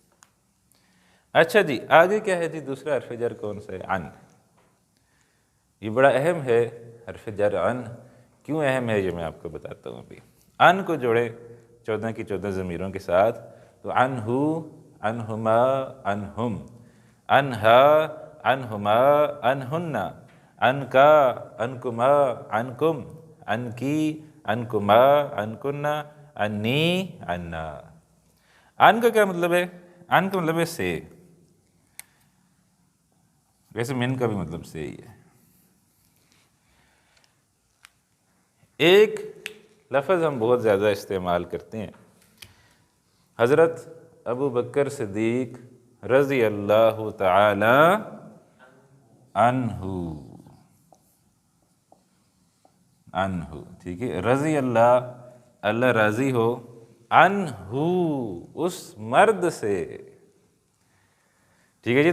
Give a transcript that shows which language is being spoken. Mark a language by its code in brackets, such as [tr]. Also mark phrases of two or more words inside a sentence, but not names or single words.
[ur] اچھا جی، آگے کیا ہے جی؟ دوسرا حرف جر کون سا ہے؟ عن۔ یہ بڑا اہم ہے حرف جر عن۔ کیوں اہم ہے یہ میں آپ کو بتاتا ہوں ابھی۔ عن کو جوڑے 14 کی 14 ضمیروں کے ساتھ، تو [ar] عنہو، عنہما، عنہم، عنہا، عنہما، عنہن، عنکا، عنکما، عنکم، عنکی، عنکما، عنکن، عنی، عنا۔ [ur] عن کا کیا مطلب ہے؟ عن کا مطلب ہے سے، ویسے من کا بھی مطلب سے ہی ہے۔ ایک لفظ ہم بہت زیادہ استعمال کرتے ہیں، حضرت ابو بکر صدیق [ar] رضی اللہ تعالی عنہ، عنہ، [ur] ٹھیک ہے، [ar] رضی اللہ، [ur] اللہ راضی ہو، عنہ، اس مرد سے، ٹھیک ہے جی۔